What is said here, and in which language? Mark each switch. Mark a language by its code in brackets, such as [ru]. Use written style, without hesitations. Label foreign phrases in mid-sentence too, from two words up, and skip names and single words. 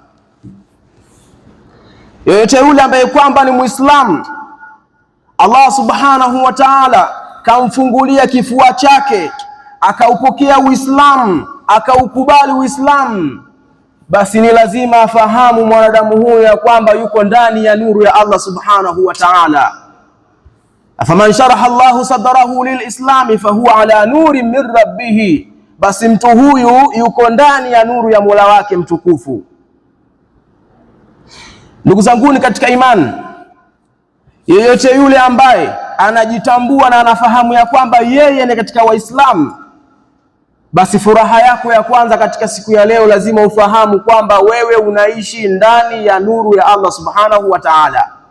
[sw] Yoyote yule ambaye kwamba ni Muislamu, Allah [ar] سبحانه وتعالى [sw] kamfungulia kifua chake akaupokea Uislamu, akaukubali Uislamu, basi ni lazima afahamu mwanadamu huyo ya kwamba yuko ndani ya nuru ya Allah subhanahu wa ta'ala. [ar] أفمن شرح الله صدره للإسلام فهو على نور من ربه, [sw] basi mtu huyu yuko ndani ya nuru ya Mola wake mtukufu. Ndugu zanguni katika imani, Yeyote yule ambaye anajitambua na anafahamu ya kwamba yeye ni katika Waislamu, basi furaha yako ya kwanza katika siku ya leo lazima ufahamu kwamba wewe unaishi ndani ya nuru ya Allah [ar] سبحانه وتعالى.